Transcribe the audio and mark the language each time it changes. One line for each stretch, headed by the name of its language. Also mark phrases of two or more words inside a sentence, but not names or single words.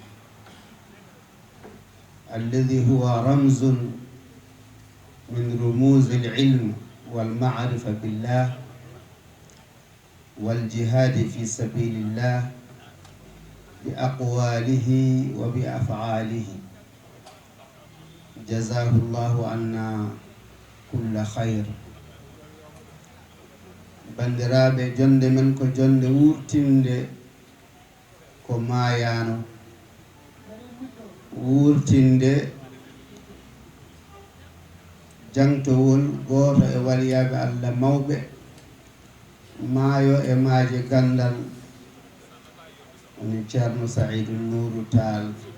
Arabic: الذي هو رمز من رموز العلم والمعرفة بالله والجهاد في سبيل الله بأقواله وبأفعاله جزاه الله عنا كل خير.
Fula: bandiraɓe jonde men ko jonde wurtinde ko maayano wurtinde jangtowol goto e waliyaɓe Allah mawɓe maayo e maaje gandal woni ceerno Saïdou Nourou Tall.